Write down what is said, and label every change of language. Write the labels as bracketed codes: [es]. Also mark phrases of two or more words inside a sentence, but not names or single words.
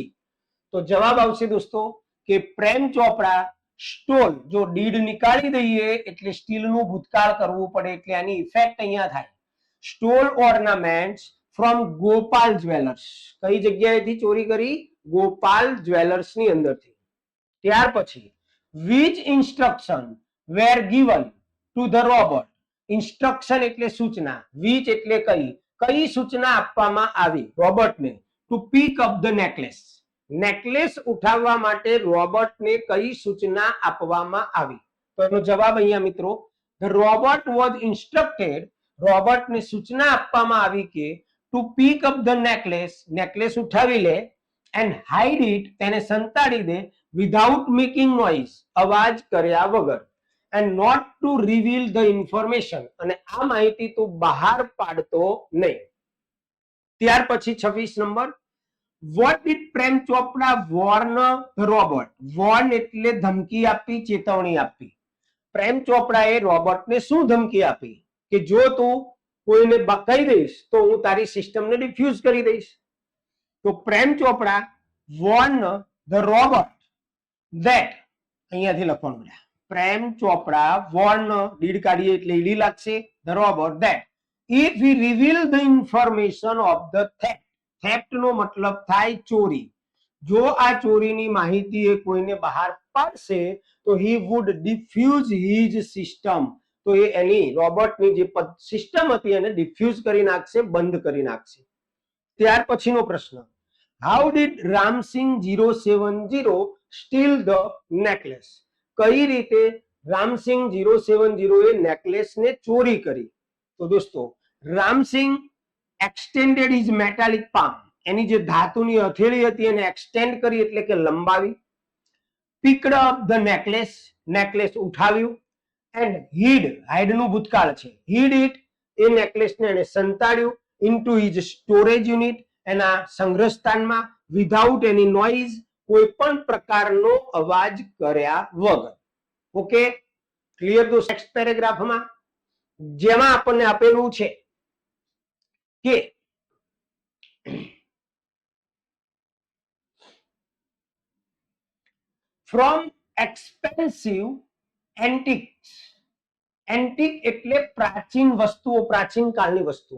[gu] તો જવાબ આવશે દોસ્તો કે પ્રેમ ચોપડા સ્ટોલ, જો ડીડ નીકાળી દઈએ એટલે સ્ટીલનું ભૂતકાળ કરવું પડે એટલે આની ઇફેક્ટ અહીંયા થાય. [en] stole ornaments from Gopal Jewellers, [gu] કઈ જગ્યાએથી ચોરી કરી? ગોપાલ જ્વેલર્સ ની અંદરથી. ત્યાર પછી [en] which instruction were given to the robot? [gu] ઇન્સ્ટ્રક્શન એટલે સૂચના, which એટલે કઈ સૂચના આપવામાં આવી રોબોટને? [en] to pick up the necklace, [gu] નેકલેસ ઉઠાવવા માટે રોબોટને કઈ સૂચના આપવામાં આવી? તો એનો જવાબ અહીંયા મિત્રો, [en] the robot was instructed, [gu] રોબોટને સૂચના આપવામાં આવી કે [en] to pick up the necklace, [gu] નેકલેસ ઉઠાવી લે, [en] and hide it, [gu] તેને સંતાડી દે, [en] without making noise, [gu] અવાજ કર્યા વગર, [en] and not to reveal the information, [gu] અને આ માહિતી તો બહાર પાડતો નહીં. ત્યાર પછી 26 નંબર, [en] what did પ્રેમ ચોપડા warn the robot? [gu] warn એટલે ધમકી આપી, ચેતવણી આપી. પ્રેમ ચોપડાએ રોબોટને શું ધમકી આપી? કે જો તું કોઈને કહી દઈશ તો હું તારી સિસ્ટમને ડિફ્યુઝ કરી દઈશ. [en] તો પ્રેમ ચોપડા warn the robot that, [gu] અહીંયાથી લખવાનું છે, પ્રેમ ચોપડા warn, ડીડ કાઢીએ એટલે ઈડી લાગશે, [en] the robot that if we reveal the information of the theft, theft [gu] નો મતલબ થાય ચોરી, જો આ ચોરીની માહિતી એ કોઈને બહાર પાડશે તો [en] he would diffuse his system, [gu] તો એ એની રોબોટની જે સિસ્ટમ હતી એને ડિફ્યુઝ કરી નાખશે, બંધ કરી નાખશે. ત્યાર પછીનો પ્રશ્ન, [en] how did Ramsing 070 steal the necklace? [gu] કઈ રીતે રામસિંગ 070 એ નેકલેસને ચોરી કરી? તો દોસ્તો [en] રામસિંગ extended his metallic palm, [gu] એની જે ધાતુની હથેળી હતી એને એક્સટેન્ડ કરી એટલે કે લંબાવી, [en] picked up the necklace, [gu] નેકલેસ ઉઠાવ્યું, [en] and hid, hide [gu] નું ભૂતકાળ છે, [en] hid it, [gu] એ નેકલેસને એને સંતાડ્યું, [en] into his storage unit, [gu] એના સંગ્રહ સ્થાનમાં, [en] without any noise, [gu] કોઈ પણ પ્રકારનો અવાજ કર્યા વગર. [en] okay, clear? [gu] તો નેક્સ્ટ પેરેગ્રાફમાં જેમાં આપણને આપેલું છે કે [en] from expensive antiques, [gu] એન્ટિક એટલે પ્રાચીન વસ્તુઓ, પ્રાચીન કાળની વસ્તુઓ.